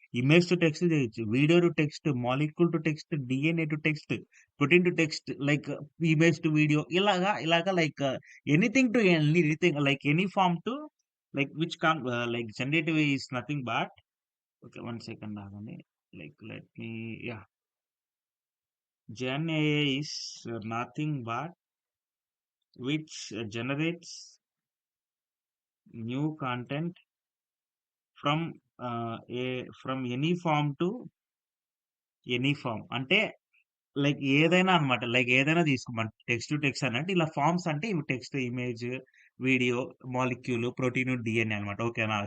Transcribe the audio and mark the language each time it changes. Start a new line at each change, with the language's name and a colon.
English: Image to text చేయొచ్చు. Video to text, molecule to text, DNA to text, protein to text like image to video ఇలాగా like anything to anything like any form to like like generative is nothing but okay. 1 second ఆగండి. Like let me yeah! Gen AI is nothing but which generates new content from from any form to any form.
Telugu: అంటే like ఏదైనా అన్నమాట. Like ఏదైనా తీసుకోమన్ text to text అనంటే ఇలా forms అంటే ఇవి text, image, video, molecule, protein, DNA అన్నమాట. ఓకేనా?